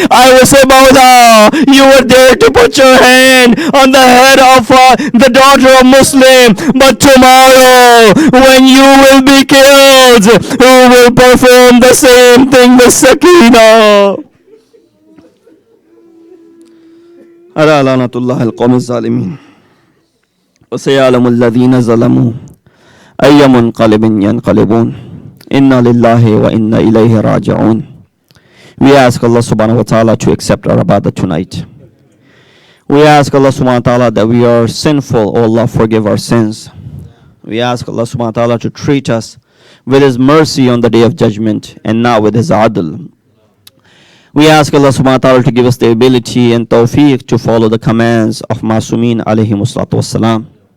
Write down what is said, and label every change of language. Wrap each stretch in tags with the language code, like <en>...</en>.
<en>I will say, Mawla, you were there to put your hand on the head of the daughter of Muslim, but tomorrow, when you will be killed, who will perform the same thing with Sakina?</en> <ar>ألا لعنة الله القوم الظالمين وسيعلم الذين ظلموا أي منقلب ينقلبون إنا لله وإنا إليه راجعون.</ar> <en>We ask Allah subhanahu wa ta'ala to accept our ibadah tonight. We ask Allah subhanahu wa ta'ala that we are sinful, oh Allah, forgive our sins. We ask Allah subhanahu wa ta'ala to treat us with His mercy on the day of judgment and not with His adl. We ask Allah subhanahu wa ta'ala to give us the ability and tawfiq to follow the commands of Masumeen alayhi wassalatu wassalam.</en>